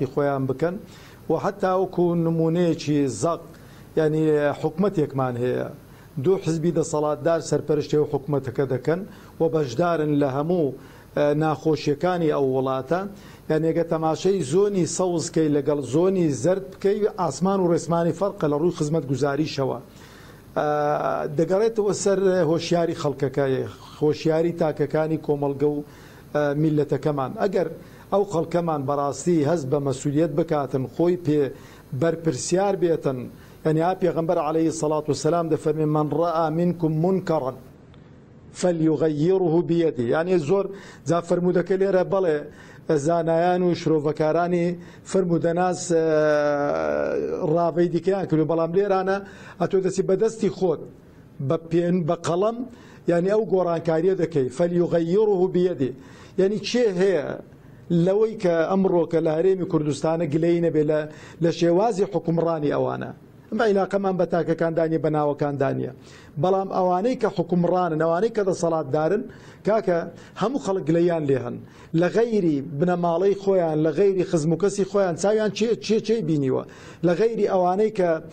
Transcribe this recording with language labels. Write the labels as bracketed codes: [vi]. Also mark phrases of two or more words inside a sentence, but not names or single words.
[ckb] خۆیان بکەن و حتا وەکو نمونەیەکی زەق ینی حکومەتێکمان هەیە دوو حزبی دەسەڵاتدار سەرپەرشتی و حکومەتەکە دەکەن و بەشدارن لە هەموو ناخۆشیەکانی ئەو وڵاتە یانێگە تەماشەی زۆنی سەوزکەی لەگەڵ زۆنی زرد بکەی ئاسمان و ڕێسمانی فەرقە لە ڕووی خزمەت گوزاریشەوە دەگەڕێتەوە سەر هۆشیاری خەڵکەکە خۆشیاری تاکەکانی کۆمەڵگە و میلەتەکەمان ئەگەر ئەو خەڵکەمان بەڕاستی هەست بە مەسوولیت بکاتن خۆی پێ بەرپرسیار بێتن يعني پێغەمبەر عليه [ar] الصلاة والسلام [ckb] دەفەرمێ [ar] من رأى منكم منكرا فليغيره بيده [ckb] يعني زۆر جا فرمودەکە لێرە بەڵێ زانایان و شرۆڤەکارانی فرمودەناس ڕاوەی دیکەیان کرد بەڵام لێرانە ئەتۆ دەچی بەدەستی خۆت بە قەڵەم يعني ئەو گۆڕانکاریە دەکەی [ar] فليغيره بيده [ckb] يعني چێ هەیە لەوەی کە ئەمڕۆکە لە هەرێمی کوردستانە گلەی نەبێ لە شێوازی حکومڕانی ئەوانە ئەمە عیلاقەمان بە تاکەکاندانی بە ناوەکاندانیە بەڵام ئەوانەی کە حکومڕانن ئەوانەی کە دەسەڵاتدارن کاکە هەموو خەڵک گلەیان لێهن لە غەیری بنەماڵەی خۆیان لە غەیری خزموکەسی خۆیان چاویان چێ بینیوە لە غەیری ئەوانەی کە